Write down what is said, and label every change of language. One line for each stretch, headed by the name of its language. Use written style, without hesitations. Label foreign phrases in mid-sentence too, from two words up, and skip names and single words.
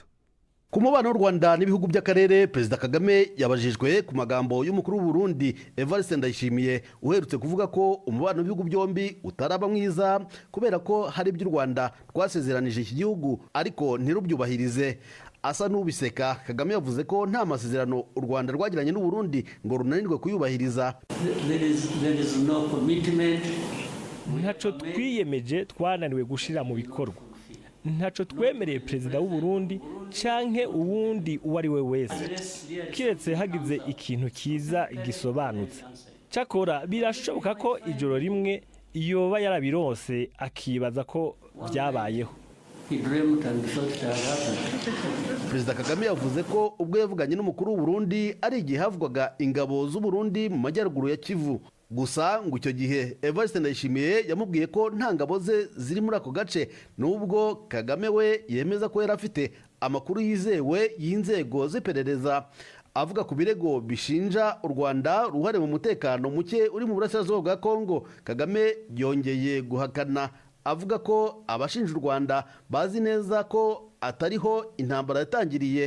Kinyarwanda: Ku mubano w'u Rwanda n'ibihugu by'akarere, Perezida Kagame yabajijwe ku magambo y'umukuru w'u Burundi Evariste Ndayishimiye uherutse kuvuga ko umubano w'ibihugu byombi utaraba mwiza kubera ko hari ibyo u Rwanda rwasezeranije iki gihugu ariko ntirubyubahirize. Asa n'ubiseka, Kagame yavuze ko nta masezerano u Rwanda rwagiranye n'u Burundi ngo runanirwe kuyubahiriza.
English: There is no commitment.
Rundi: Ntaco twiyemeje twananiwe gushira mu bikorwa. Ntaco twemereye Perezida w'u Burundi canke uwundi uwari we wese kiretse hagize ikintu kiza gisobanutse. Cakora birashoboka ko ijoro rimwe yoba yarabironse akibaza ko byabayeho.
Kinyarwanda: Perezida Kagame yavuze ko ubwo yavuganye n'umukuru w'u Burundi ari igihe havugwaga ingabo z'u Burundi mu majyaruguru ya Kivu. Gusa ngo icyo gihe Evariste Ndayishimiye yamubwiye ko nta ngabo ze ziri muri ako gace, nubwo Kagame we yemeza ko yari afite amakuru yizewe y'inzego z'iperereza. Avuga ku birego bishinja u Rwanda ruhare mu mutekano muke uri mu burasirazuba bwa Kongo, Kagame yongeye guhakana avuga ko abashinja u Rwanda bazi neza ko atariho intambara yatangiriye.